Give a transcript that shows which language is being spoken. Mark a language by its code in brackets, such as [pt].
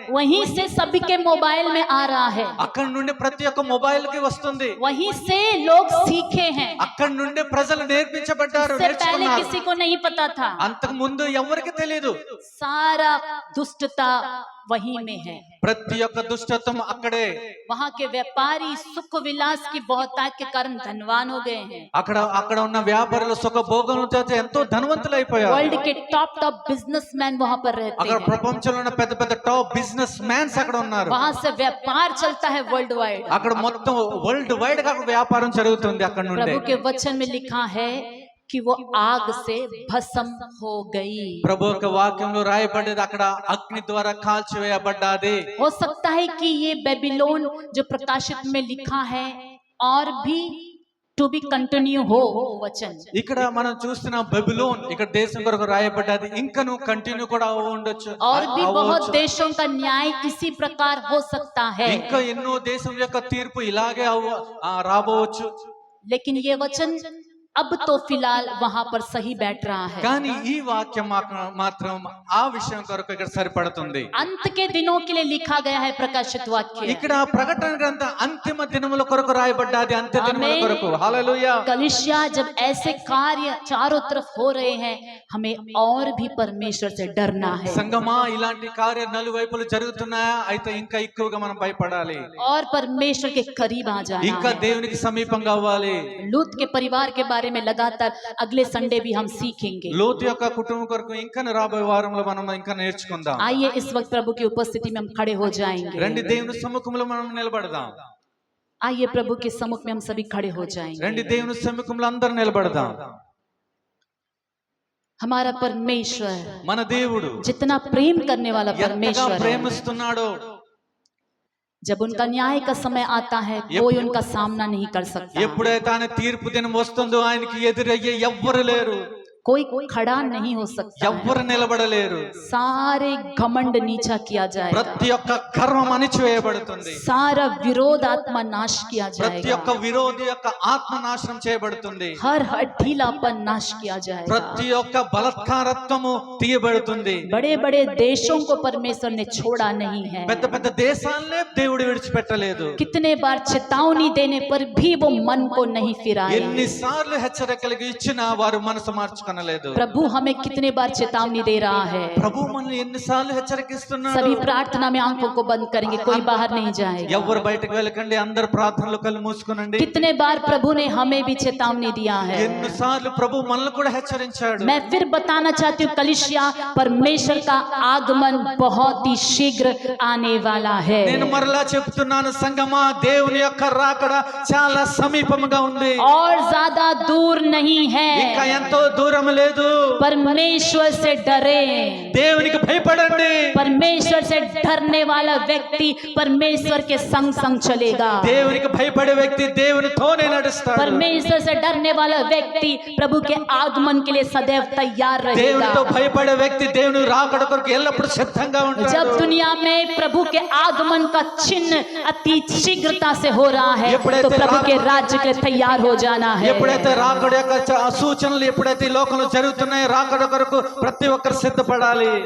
[hi] वहीं से सभी के मोबाइल में आ रहा है, [te] అక్కడ నుండి ప్రతి ఒక్క మొబైల్ కి వస్తుంది, [hi] वहीं से लोग सीखे हैं। [te] అక్కడ నుండి ప్రజలు నేర్పించబడ్డారు, [hi] इससे पहले [te] నేర్చుకున్నారు। [hi] किसी को नहीं पता था। [te] అంతకు ముందు ఎవరికి తెలియదు। [hi] सारा दुष्टता वहीं में है। [te] ప్రతి ఒక్క దుష్టత్వం అక్కడే। [hi] वहां के व्यापारी सुख विलास की बहुतायत के कारण धनवान हो गए हैं। [te] అక్కడ ఉన్న వ్యాపారులు సుఖ భోగములతో ఎంతో ధనవంతులైపోయారు। [hi] वर्ल्ड के टॉप बिजनेसमैन वहां पर रहते [te] అక్కడ [hi] हैं। [te] ప్రపంచంలో ఉన్న పెద్ద పెద్ద టాప్ బిజినెస్ మ్యాన్స్ అక్కడ ఉన్నారు। [hi] वहां से व्यापार चलता है वर्ल्ड वाइड। [te] అక్కడ మొత్తం వరల్డ్ వైడ్ గా వ్యాపారం జరుగుతుంది అక్కడ నుండి। [hi] प्रभु के वचन में लिखा है कि वो आग से भस्म हो गई। [te] ప్రభు యొక్క వాక్యంలో రాయబడ్డది అక్కడ అగ్ని ద్వారా కాల్చివేయబడ్డది। [hi] हो सकता है कि ये बेबीलोन जो प्रकाशित में लिखा है और भी [en] to be continue [hi] हो वचन। [te] ఇక్కడ మనం చూస్తున్న బబిలోన్ ఇక్కడ దేశం కొరకు రాయబడ్డది, ఇంకను కంటిన్యూ కూడా ఉండొచ్చు, [hi] और भी बहुत देशों का न्याय इसी प्रकार हो सकता है। [te] ఇంకా ఎన్నో దేశం యొక్క తీర్పు ఇలాగే రాబోవచ్చు। [hi] लेकिन ये वचन अब तो फिलहाल वहां पर सही बैठ रहा है। [te] కానీ ఈ వాక్యం మాత్రం ఆ విషయం కొరకు ఇక్కడ సరిపడుతుంది। [hi] अंत के दिनों के लिए लिखा गया है प्रकाशित वाक्य। [te] ఇక్కడ ప్రకటన గ్రంథం అంతిమ దినముల కొరకు రాయబడ్డది, అంత్య దినముల కొరకు। హల్లెలూయా। [hi] कलीसिया जब ऐसे कार्य चारों तरफ हो रहे हैं, हमें और भी परमेश्वर से डरना है। [te] సంగమా ఇలాంటి కార్యాలు నలువైపులు జరుగుతున్నాయా, అయితే ఇంకా ఎక్కువగా మనం భయపడాలి, [hi] और परमेश्वर के करीब आ जाना [te] ఇంకా [hi] है। [te] దేవునికి సమీపంగా అవ్వాలి। [hi] लूत के परिवार के बारे में लगातार अगले संडे भी हम सीखेंगे। [te] లోతు యొక్క కుటుంబం కొరకు ఇంకా రాబోయే వారంలో మనం ఇంకా నేర్చుకుందాం। [hi] आइए इस वक्त प्रभु की उपस्थिति में हम खड़े हो जाएंगे। [te] రండి దేవుని సముఖంలో మనం నిలబడదాం। [hi] आइए प्रभु के सम्मुख में हम सभी खड़े हो जाएंगे। [te] రండి దేవుని సముఖంలో అందరూ నిలబడదాం। [hi] हमारा परमेश्वर, [te] మన దేవుడు [hi] जितना प्रेम करने वाला [te] ఎంతగా [hi] परमेश्वर है, [te] ప్రేమిస్తున్నాడో, [hi] जब उनका न्याय का समय आता है कोई उनका सामना नहीं कर सकता। [te] ఎప్పుడైతే ఆయన తీర్పు దినం వస్తుందో ఆయనకి ఎదురయ్యే ఎవ్వరు లేరు, [hi] कोई खड़ा नहीं हो सकता। [te] ఎవ్వరు నిలబడలేరు। [hi] सारे घमंड नीचा किया जाएगा, [te] ప్రతి ఒక్క గర్వం అణిచివేయబడుతుంది, [hi] सारा विरोध आत्मा नाश किया [te] ప్రతి ఒక్క [hi] जाएगा, [te] విరోధి యొక్క ఆత్మ నాశనం చేయబడుతుంది, [hi] हर ढीलापन नाश किया जाएगा। [te] ప్రతి ఒక్క బలత్కారత్వము తీయబడుతుంది। [hi] बड़े बड़े देशों को परमेश्वर ने छोड़ा नहीं है। [te] పెద్ద పెద్ద దేశాలనే దేవుడు విడిచిపెట్టలేదు। [hi] कितने बार चेतावनी देने पर भी वो मन को नहीं फिराए। [te] ఎన్నిసార్లు హెచ్చరికలు ఇచ్చినా వారు మనసు మార్చుకొనలేదు। [hi] प्रभु हमें कितने बार चेतावनी दे रहा है। [te] ప్రభు మనల్ని ఎన్నిసార్లు హెచ్చరికిస్తున్నాడు। [hi] सभी प्रार्थना में आंखों को बंद करेंगे, कोई बाहर नहीं जाएगा। [te] ఎవరు బయటకు వెళ్ళకండి, అందరు ప్రార్థనలు కళ్ళు మూసుకునండి। [hi] कितने बार प्रभु ने हमें भी चेतावनी दिया है। [te] ఎన్నిసార్లు ప్రభు మనల్ని కూడా హెచ్చరించాడు। [hi] मैं फिर बताना चाहती हूँ कलीसिया, परमेश्वर का आगमन बहुत ही शीघ्र आने वाला है। [te] నేను మరలా చెప్తున్నాను సంగమా, దేవుని యొక్క రాకడ చాలా సమీపంగా ఉంది, [hi] और ज्यादा दूर नहीं है। [te] ఇంకా ఎంతో దూరం భయపడటం లేదు. [hi] परमेश्वर से डरे. [te] దేవునికి భయపడండి. [hi] परमेश्वर से डरने वाला व्यक्ति परमेश्वर के संग संग चलेगा. [te] దేవునికి భయపడే వ్యక్తి దేవునితోనే నడుస్తాడు. [hi] परमेश्वर से डरने वाला व्यक्ति प्रभु के आगमन के लिए सदैव तैयार रहेगा. [te] దేవునితో భయపడే వ్యక్తి దేవుని రాకడ కొరకు ఎల్లప్పుడూ సిద్ధంగా ఉంటాడు. [hi] जब दुनिया में प्रभु के आगमन का चिन्ह अति शीघ्रता से हो रहा है तो प्रभु के राज्य के लिए तैयार हो जाना है. [te] ఎప్పుడైతే రాకడ యొక్క సూచనలు ఎప్పుడైతే ఈ లోకంలో జరుగుతున్నాయో రాకడ కొరకు ప్రతి ఒక్కరు సిద్ధపడాలి.